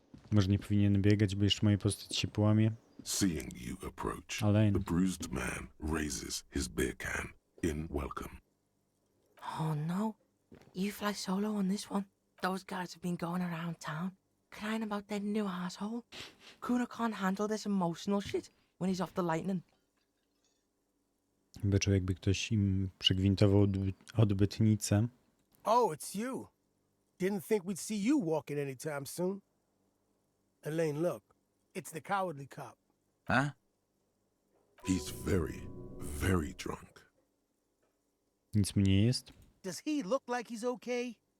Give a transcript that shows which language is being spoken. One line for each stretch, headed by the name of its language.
Polish: Może nie powinien biegać, bo jeszcze moja postać się połamie.
English: Seeing you approach, Alain. the bruised man raises his beer can in welcome. Oh no, you fly solo on this one? Those guys have been going around town, crying about their new asshole. Kuno can't handle this emotional shit when he's off the lightning.
Polish: Wyczuł, jakby ktoś im przegwintował odbytnicę.
English: Oh, it's you. Didn't think we'd see you walking anytime soon. Elaine, look. It's the cowardly cop. Huh? He's very, very drunk.
Polish: Nic mi nie jest.
English: Does he look like he's okay?